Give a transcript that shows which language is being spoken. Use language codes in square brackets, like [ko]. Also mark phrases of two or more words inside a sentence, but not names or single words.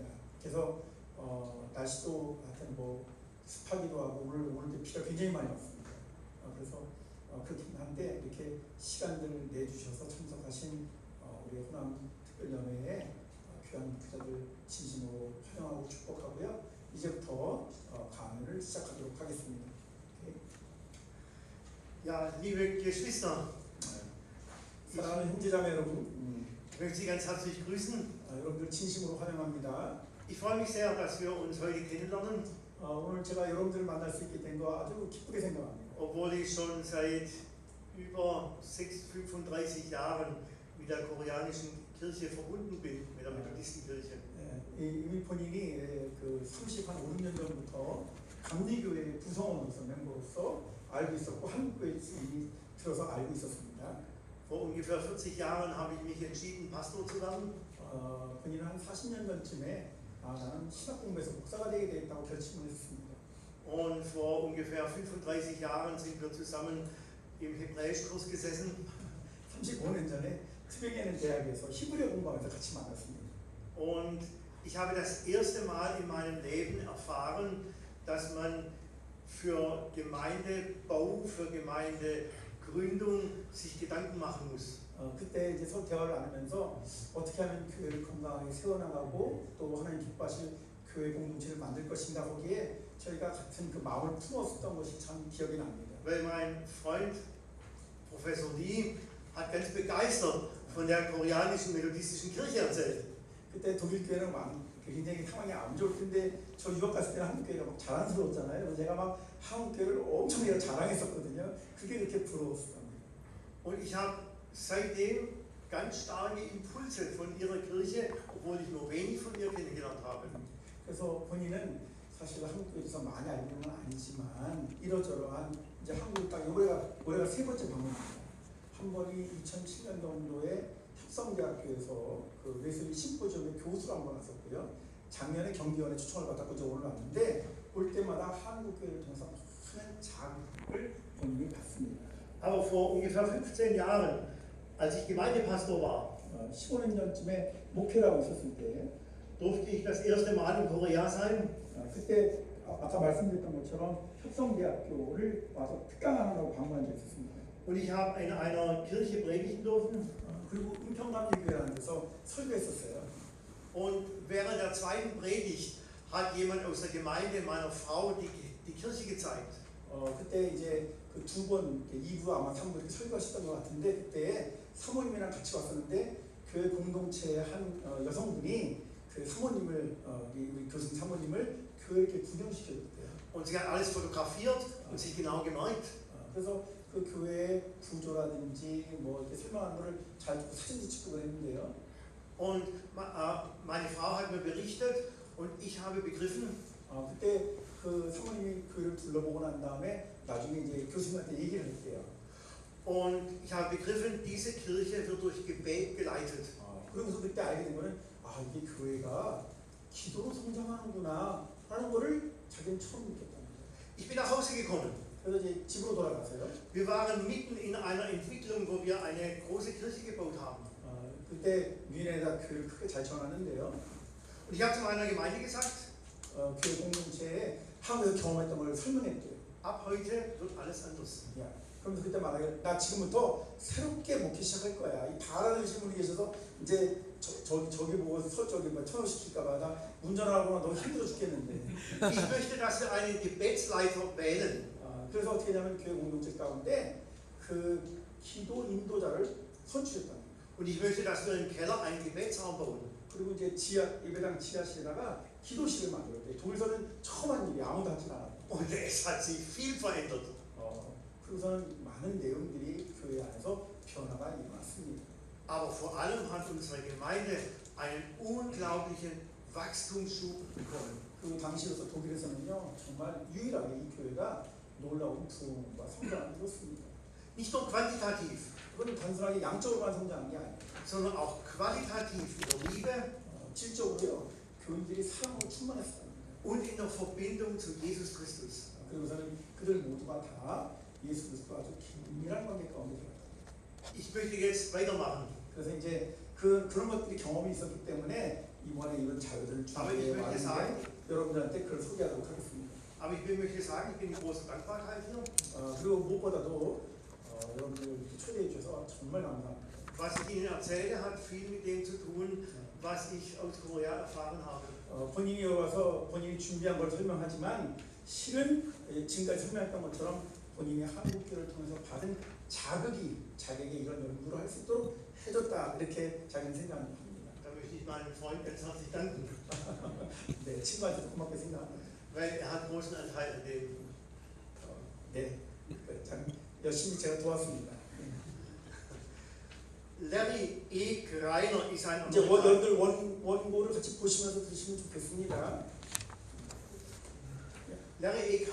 [ko] 그래서 날씨도 하여튼 뭐 습하기도 하고 오늘도 비가 굉장히 많이 왔습니다. 그래서 그렇긴 한데 이렇게 시간들을 내주셔서 참석하신 우리 호남 특별연회의 귀한 목회자들 진심으로 환영하고 축복하고요. 이제부터 강의를 시작하도록 하겠습니다. [de] Ja, liebe Geschwister, [ko] 사랑하는 형제자매 여러분, [de] ich möchte Sie ganz herzlich grüßen. [ko] 여러분들 진심으로 환영합니다. [de] Ich freue mich sehr, dass wir uns heute kennenlernen, [ko] 오늘 제가 여러분들을 만날 수 있게 된 거 아주 기쁘게 생각합니다. [de] obwohl ich schon seit über 35 Jahren mit der koreanischen Kirche verbunden bin, mit der Methodistenkirche. [ko] 이미 본인이 그 35년 전부터 감리교회 구성원으로서 멤버로서 알고 있었고 한국에 이미 들어서 알고 있었습니다. [de] Vor ungefähr 40 Jahren habe ich mich entschieden, Pastor zu werden. [ko] 본인은 한 40년 전쯤에 나는 신학 공부에서 목사가 되게 되겠다고 결심을 했습니다. [de] Und vor ungefähr 35 Jahren sind wir zusammen im Hebräischkurs gesessen. [ko] 35년 전에 트베게는 대학에서 히브리어 공부하면서 같이 만났습니다. [de] Und ich habe das erste Mal in meinem Leben erfahren, dass man für Gemeindebau, für Gemeindegründung sich Gedanken machen muss. [ko] 그때 이제 서로 대화를 나누면서 어떻게 하면 교회를 건강하게 세워나가고 또 하나님 기뻐하실 교회 공동체를 만들 것인가, 거기에 저희가 같은 그 마음을 품었었던 것이 참 기억이 납니다. [de] Weil mein Freund Professor Lee hat ganz begeistert von der koreanischen methodistischen Kirche erzählt. [ko] 그때 독일 교회는 굉장히 상황이 안 좋을 텐데 저 유학 갔을 때는 한국 교회가 막 자랑스러웠잖아요. 그래서 제가 막 한국 교회를 엄청 내가 자랑했었거든요. 그게 그렇게 부러웠습니다. [de] Und ich habe seitdem ganz starke Impulse von ihrer Kirche, obwohl ich nur wenig von ihr kennengelernt habe. [ko] 그래서 본인은 사실 한국 교회에서 많이 알고 있는 건 아니지만 이러저러한 이제 한국 딱 올해가 세 번째 방문입니다. 한 번이 2007년도에 합성대학교에서 그 웨슬리 심포지엄의 교수로 한 번 왔었고요. 작년에 경기원에 초청을 받았고 이제 오늘 왔는데 올 때마다 한국교회를 통해서 많은 자극을 본인이 받습니다. [de] Aber vor ungefähr 15 Jahren, als ich Gemeindepastor war, [ko] 15년 전쯤에 목회라고 있었을 때 [de] durfte ich das erste Mal in Korea sein. [ko] 그때 아까 말씀드렸던 것처럼 협성대학교를 와서 특강하느라고 방문한 적이 있었습니다. [de] Und ich habe in einer Kirche predigen dürfen. [ko] 그리고 은평감리교회라는 데서 설교했었어요. [de] Und während der zweiten Predigt hat jemand aus der Gemeinde meiner Frau die Kirche gezeigt. [ko] 그때 이제 그 두 번, 2부 아마 3부 이렇게 설교하셨던 것 같은데 그때 사모님이랑 같이 왔었는데 교회 공동체의 한 여성분이 그 사모님을 우리 교수님 사모님을 교회에 이렇게 구경시켜줬대요. [de] Und sie hat alles fotografiert und sich genau gemerkt. [ko] 그래서 그 교회의 구조라든지 뭐 이렇게 설명한 거를 잘 듣고 사진도 찍고 그랬는데요. [de] Und meine Frau hat mir berichtet und ich habe begriffen. [ko] 그때 그 사모님이 교회를 둘러보고 난 다음에 나중에 이제 교수님한테 얘기를 했대요. [de] Und ich habe begriffen, diese Kirche wird durch Gebet geleitet. [ko] 그러면서 그때 알게 된 거는 이게 교회가 기도로 성장하는구나 하는 거를 자기는 처음 느꼈답니다. [de] Ich bin nach Hause gekommen. [ko] 그래서 이제 집으로 돌아가서요. [de] Wir waren mitten in einer Entwicklung, wo wir eine große Kirche gebaut haben. [ko] 그때 미네에다 교회를 크게 잘 지어놨는데요. [de] Und ich habe zu meiner Gemeinde gesagt, [ko] 교회 공동체에 한국에서 경험했던 걸 설명했대요. [de] ab heute wird alles anders. [ko] 그러면서 그때 말하기를 나 지금부터 새롭게 목회 시작할 거야. 이 바라는 분이 계셔서 이제 저기 보고 저기 뭐 천호시킬까봐 나 운전하거나 너무 힘들어 죽겠는데. [de] Ich möchte, dass wir einen Gebetsleiter wählen. [ko] 그래서 어떻게 하냐면 교회 공동체 가운데 그 기도 인도자를 선출했다. [de] Und ich möchte, dass wir im Keller einen Gebetsraum bauen. [ko] 그리고 이제 예배당 지하실에다가 기도실을 만들었대. 독일서는 처음 한 일이 아무도 하지 않았고. [de] Und es hat sich viel verändert. [ko] 그리고서는 많은 내용들이 교회 안에서 변화가 일어났습니다. [de] Aber vor allem hat unsere Gemeinde einen unglaublichen Wachstumsschub bekommen. [ko] 그 당시로서 독일에서는요 정말 유일하게 이 교회가 놀라운 부흥과 성장을 이뤘습니다. [de] Nicht nur quantitativ, [ko] 그건 단순하게 양적으로만 성장한 게 아니에요. [de] sondern auch qualitativ in der Liebe [ko] 질적으로요 교인들이 사랑으로 충만했습니다. [de] und in der Verbindung zu Jesus Christus. [ko] 그리고서는 그들 모두가 다 예수 그리스도와 아주 긴밀한 관계 가운데 들어갔다. [de] Ich möchte jetzt weitermachen. [ko] 그래서 이제 그런 것들이 경험이 있었기 때문에 이번에 이런 자료들을 준비해 왔는데 여러분들한테 그걸 소개하도록 하겠습니다. [de] Aber ich möchte sagen, ich bin in großer Dankbarkeit hier. [ko] 그리고 무엇보다도 여러분들 초대해 주셔서 정말 감사합니다. [de] Was ich Ihnen erzähle, hat viel mit dem zu tun, was ich aus Korea erfahren habe. [ko] 본인이 와서 본인이 준비한 걸 설명하지만 실은 지금까지 설명했던 것처럼 본인이 한국교회를 통해서 받은 자격에 이런 연구를 할 수 있도록 해줬다 이렇게 자기는 생각합니다. [de] Da möchte ich meinem Freund ganz herzlich danken, [ko] 네, 친구한테도 고맙게 생각합니다. [de] weil er hat großen Anteil an dem. [ko] 네, 참 열심히 제가 도왔습니다. [de] Larry E. Greiner ist ein [ko] 이제 여러분들 원고를 같이 보시면서 들으시면 좋겠습니다. [de] Larry E.